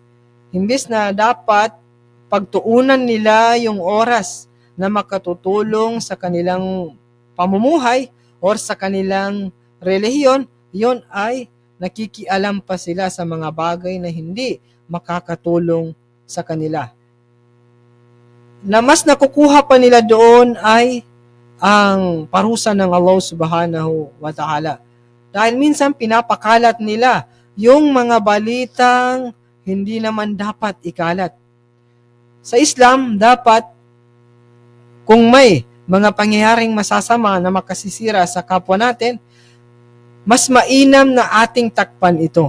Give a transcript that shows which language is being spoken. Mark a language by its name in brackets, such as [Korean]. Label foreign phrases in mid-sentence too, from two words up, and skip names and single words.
[Filipino] Imbes na dapat pagtuunan nila yung oras na makatutulong sa kanilang pamumuhay or sa kanilang relihiyon, yon ay nakikialam pa sila sa mga bagay na hindi makakatulong sa kanila. Na mas nakukuha pa nila doon ay ang parusa ng [Arabic] الله سبحانه وتعالى. [Filipino] Dahil minsan pinapakalat nila yung mga balitang hindi naman dapat ikalat. Sa Islam, dapat kung may mga pangyayaring masasama na makasisira sa kapwa natin, mas mainam na ating takpan ito.